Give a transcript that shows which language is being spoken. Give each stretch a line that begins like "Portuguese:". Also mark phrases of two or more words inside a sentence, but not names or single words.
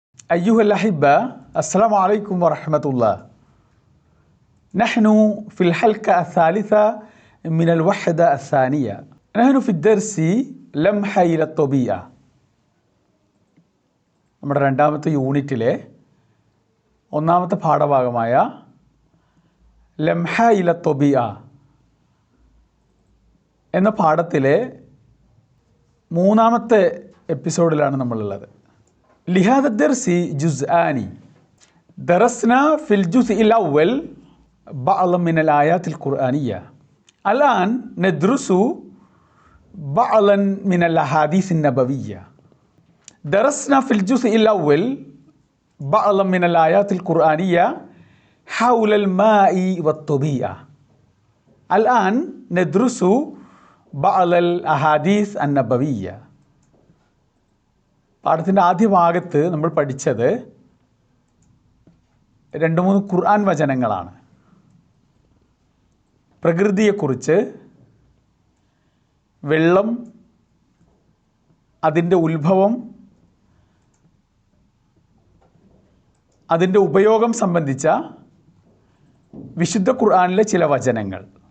Arabic: أيها الأحبة السلام عليكم ورحمة الله. نحن في الحلقة الثالثة من الوحدة الثانية. نحن في الدرس لمحة إلى الطبيعة.
Malayalam: നമ്മുടെ രണ്ടാമത്തെ യൂണിറ്റിലെ ഒന്നാമത്തെ പാഠഭാഗമായ ലംഹ ഇല ത്വബിഅ എന്ന പാഠത്തിലെ മൂന്നാമത്തെ എപ്പിസോഡിലാണ് നമ്മളുള്ളത്.
Arabic: لهذا الدرس جزءان درسنا في الجزء الأول بعض من الآيات القرآنية. الآن ندرس بعضا من الأحاديث النبوية. درسنا في الجزء الأول بعض من الآيات القرآنية حول الماء والطبيعة. الآن ندرس بعض الأحاديث النبوية.
Malayalam: പാഠത്തിൻ്റെ ആദ്യ ഭാഗത്ത് നമ്മൾ പഠിച്ചത് 2-3 ഖുർആൻ വചനങ്ങളാണ്. പ്രകൃതിയെക്കുറിച്ച്, വെള്ളം, അതിൻ്റെ ഉത്ഭവം, അതിൻ്റെ ഉപയോഗം സംബന്ധിച്ച വിശുദ്ധ ഖുർആനിലെ ചില വചനങ്ങൾ.